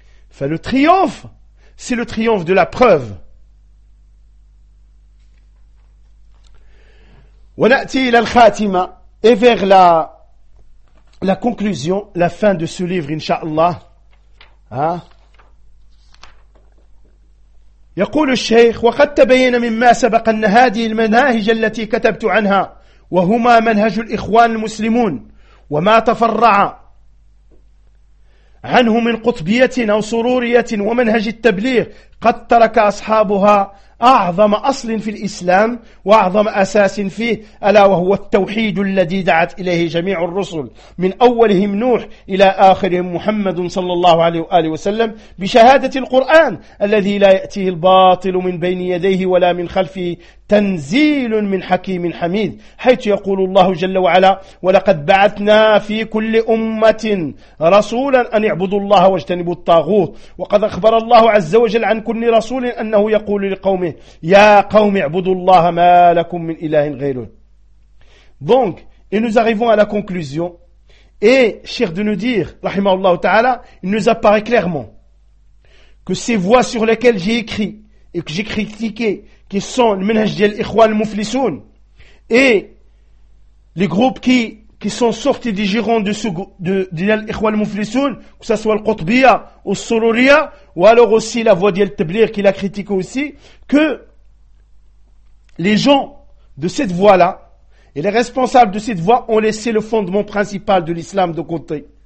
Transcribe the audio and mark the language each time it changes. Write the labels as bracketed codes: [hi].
[fr] Enfin, le triomphe, c'est le triomphe de la preuve. [ar] ونأتي إلى الخاتمة [fr] et vers la conclusion, la fin de ce livre, inshallah. Hein? [ar] يقول الشيخ وقد تبين مما سبق أن هذه المناهج التي كتبت عنها وهما منهج الإخوان المسلمون وما تفرع عنه من قطبية أو سرورية ومنهج التبليغ قد ترك أصحابها أعظم أصل في الإسلام وأعظم أساس فيه ألا وهو التوحيد الذي دعت إليه جميع الرسل من أولهم نوح إلى آخرهم محمد صلى الله عليه وآله وسلم بشهادة القرآن الذي لا يأتيه الباطل من بين يديه ولا من خلفه تنزيل من حكيم حميد حيث يقول الله جل وعلا ولقد بعثنا في كل أمة رسولا أن يعبدوا الله واجتنبوا الطاغوت وقد أخبر الله عز وجل عن كل رسول أنه يقول لقومه يا قوم اعبدوا الله ما لكم من إله غيره. [fr] Donc, et nous arrivons à la conclusion, et cher de nous dire, [ar] rahimahullah ta'ala, [fr] il nous apparaît clairement que ces voies sur lesquelles j'ai écrit et que j'ai critiqué, qui sont le Menhaj Djel Ikhwan Mouflisoun et les groupes qui sont sortis du giron de Djel Ikhwan Mouflisoun, que ce soit le Qutbiya ou le Sururiya, ou alors aussi la voie d'El Tablir qu'il a critiqué aussi, que les gens de cette voie-là et les responsables de cette voie ont laissé le fondement principal de l'islam de côté.